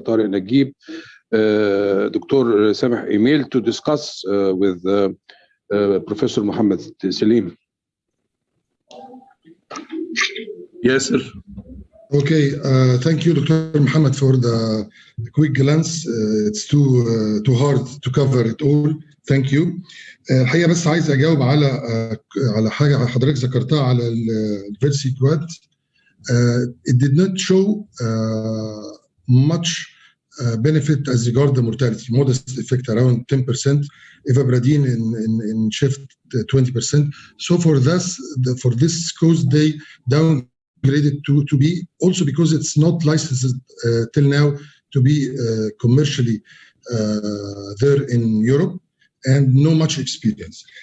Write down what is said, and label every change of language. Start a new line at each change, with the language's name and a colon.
English: Tariq Naguib, Dr. Sameh Emil, to discuss with Professor Mohammed Salim. Yes, sir. Okay, thank you, Dr. Mohammed, for the quick glance. It's too hard to cover it all. Thank you.
Arabic: الحقيقة بس عايز أجاوب على حاجة حضرتك ذكرتها على الفيرسي كواد.
English: It did not show much benefit as regard the mortality, modest effect around 10%, ivabradine in shift 20%. So for this cause, they downgraded to B, also because it's not licensed till now to be commercially there in Europe, and no much experience.